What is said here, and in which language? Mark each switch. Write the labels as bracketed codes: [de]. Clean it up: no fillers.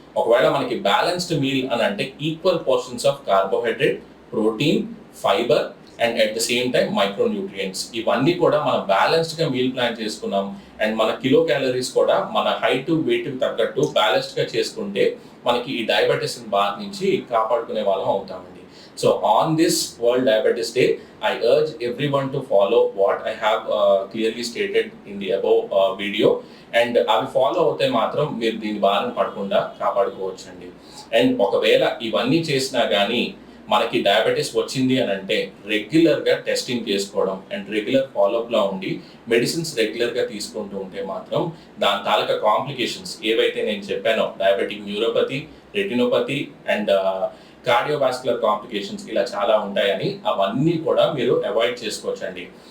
[te] ఒకవేళ మనకి balanced meal అని అంటే equal portions of carbohydrate, protein, fibre and at the same time micronutrients ఇవన్నీ కూడా మనం బ్యాలెన్స్డ్గా మీల్ ప్లాన్ చేసుకున్నాం అండ్ మన కిలో క్యాలరీస్ కూడా మన హైట్ వెయిట్కి తగ్గట్టు బ్యాలెన్స్డ్గా చేసుకుంటే మనకి ఈ డయాబెటీస్ బారి నుంచి కాపాడుకునే వాళ్ళం అవుతామండి. [en] So on this World Diabetes Day, I urge everyone to follow what I have clearly stated in the above video. [te] And అవి ఫాలో అవుతే మాత్రం మీరు దీని బారిన పడకుండా కాపాడుకోవచ్చండి. అండ్ ఒకవేళ ఇవన్నీ చేసినా కానీ మనకి డయాబెటీస్ వచ్చింది అని అంటే రెగ్యులర్గా టెస్టింగ్ చేసుకోవడం అండ్ రెగ్యులర్ ఫాలోఅప్లో ఉండి మెడిసిన్స్ రెగ్యులర్గా తీసుకుంటూ ఉంటే మాత్రం దాని తాలూకా కాంప్లికేషన్స్ ఏవైతే నేను చెప్పానో diabetic neuropathy, retinopathy and cardiovascular complications ఇలా చాలా ఉంటాయని అవన్నీ కూడా మీరు అవాయిడ్ చేసుకోవచ్చండి.